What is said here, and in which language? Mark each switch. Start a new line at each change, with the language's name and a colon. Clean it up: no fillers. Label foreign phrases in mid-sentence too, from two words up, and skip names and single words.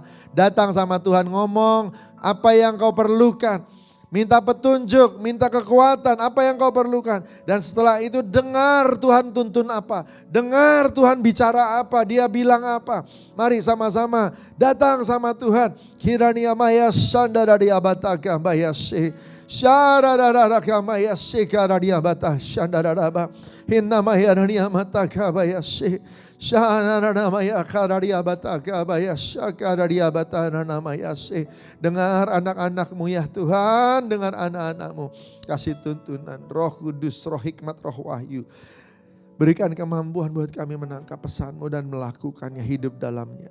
Indonesian: Datang sama Tuhan ngomong apa yang kau perlukan. Minta petunjuk, minta kekuatan, apa yang kau perlukan. Dan setelah itu dengar Tuhan tuntun apa. Dengar Tuhan bicara apa, dia bilang apa. Mari sama-sama datang sama Tuhan. Kirania maya sandara di abataka maya se. Syararara maya se karadia batah sandara ba. Hinna maya rania mataka maya se. Dengar anak-anak-Mu ya Tuhan, dengar anak-anak-Mu. Kasih tuntunan Roh Kudus, Roh hikmat, Roh wahyu. Berikan kemampuan buat kami menangkap pesan-Mu dan melakukannya, hidup dalamnya.